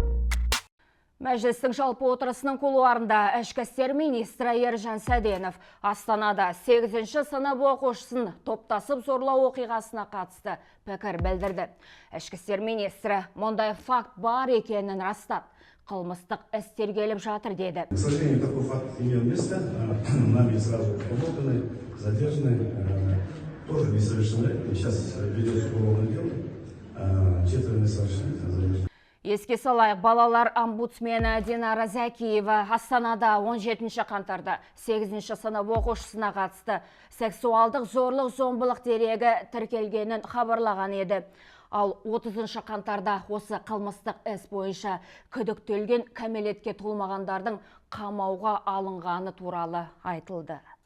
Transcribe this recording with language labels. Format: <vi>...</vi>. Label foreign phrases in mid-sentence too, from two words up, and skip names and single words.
<kk>Мәжілістің жалпы отырысының кулуарында ішкі істер министрі Ержан Сәденов Астанада 8-ші сынып оқушысын топтасып зорлау оқиғасына қатысты пікір білдірді. Ішкі істер министрі мұндай факт бар екенін растап, қылмыстық іс тергеліп жатыр деді.</kk> <ru>К сожалению, такой факт имел место. Нами сразу обработаны, задержаны, тоже несовершеннолетние. Сейчас ведется уголовное дело. 4 несовершеннолетних задержаны.</ru> <kk>Еске салайық, балалар омбудсмені Динара Зәкиева Астанада 17 қаңтарда 8-ші сынып оқушысына қатысты сексуалдық зорлық-зомбылық дерегі тіркелгенін хабарлаған еді. Ал 30-ші қаңтарда осы қылмыстық іс бойынша күдіктелген кәмелетке толмағандардың қамауға алынғаны туралы айтылды.</kk>